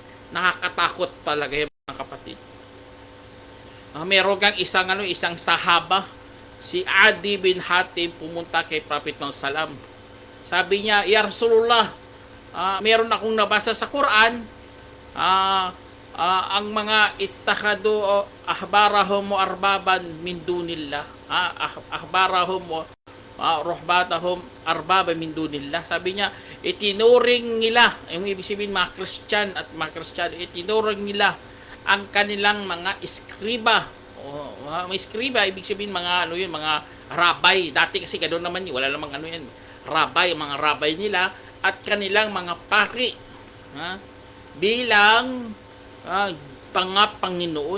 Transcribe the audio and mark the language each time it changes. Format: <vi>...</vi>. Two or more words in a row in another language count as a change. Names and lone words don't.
<tl>Nakakatakot talaga yung mga kapatid. Meron kang isang sahaba, si Adi bin Hatim, pumunta kay Prophet Muhammad Salam. Sabi niya,</tl> <ar>يا رسول الله,</ar> <tl>meron akong nabasa sa Quran, ang mga</tl> <ar>اتخذوا أحبارهم وأربابا من دون الله، أحبارهم ورهبانهم أربابا من دون الله.</ar> <tl>Sabi niya, itinuring nila, yung ibig sabihin mga Christian at mga Christian, itinuring nila ang kanilang mga iskriba. May iskriba, ibig sabihin mga ano yun, mga rabay. Dati kasi ganoon naman yun, wala namang ano yan, rabay, mga rabay nila at kanilang mga pari, bilang Panginoon.</tl>